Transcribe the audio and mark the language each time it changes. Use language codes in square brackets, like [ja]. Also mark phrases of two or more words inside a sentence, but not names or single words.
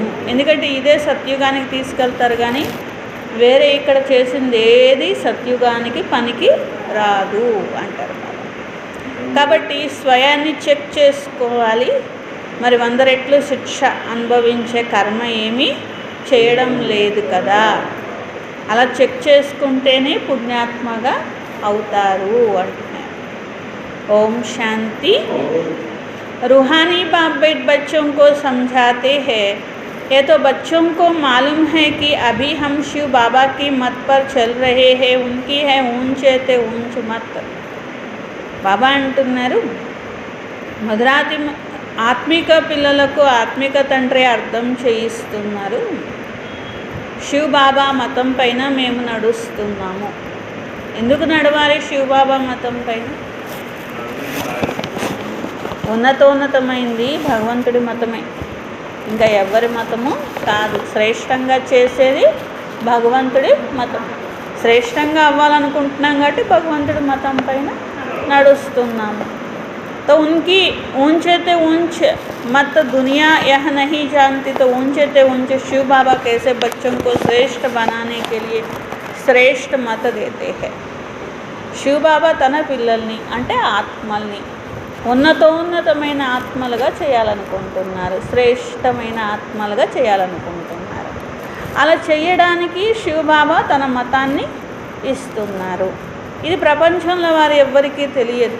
[te] ఎందుకంటే ఇదే సత్యుగానికి తీసుకెళ్తారు, కానీ వేరే ఇక్కడ చేసింది ఏది సత్యుగానికి పనికి రాదు అంటారు. కాబట్టి స్వయాన్ని చెక్ చేసుకోవాలి. మరి 100 రెట్లు శిక్ష అనుభవించే కర్మ ఏమీ చేయడం లేదు కదా. అలా చెక్ చేసుకుంటేనే పుణ్యాత్మగా అవుతారు అంటున్నారు. [hi] ओम शांति। रूहानी बाप बेट बच्चों को समझाते हैं, ये तो बच्चों को मालूम है कि अभी हम शिव बाबा की मत पर चल रहे हैं, उनकी है ऊंचे ऊंच मत. [te] బాబా అంటున్నారు, మధురాతి ఆత్మిక పిల్లలకు ఆత్మిక తండ్రి అర్థం చేయిస్తున్నారు. శివ్ బాబా మతం పైన మేము నడుస్తున్నాము. ఎందుకు నడవాలి శివ్ బాబా మతం పైన? ఉన్నతమైంది భగవంతుడి మతమే, ఇంకా ఎవరి మతము కాదు. శ్రేష్టంగా చేసేది భగవంతుడి మతం. శ్రేష్టంగా అవ్వాలనుకుంటున్నాం కాబట్టి భగవంతుడి మతం పైన నడుస్తున్నాము. [hi] तो उनकी ऊंचे ते ऊंच मत दुनिया यह नहीं जानती, तो ऊंचे ते ऊंच शिव बाबा कैसे बच्चों को श्रेष्ठ बनाने के लिए श्रेष्ठ मत देते हैं. [te] శివ్ బాబా తన పిల్లల్ని అంటే ఆత్మల్ని ఉన్నతమైన ఆత్మలుగా చేయాలనుకుంటున్నారు, శ్రేష్టమైన ఆత్మలుగా చేయాలనుకుంటున్నారు. అలా చేయడానికి శివ్ బాబా తన మతాన్ని ఇస్తున్నారు. ఇది ప్రపంచంలో వారు ఎవ్వరికీ తెలియదు.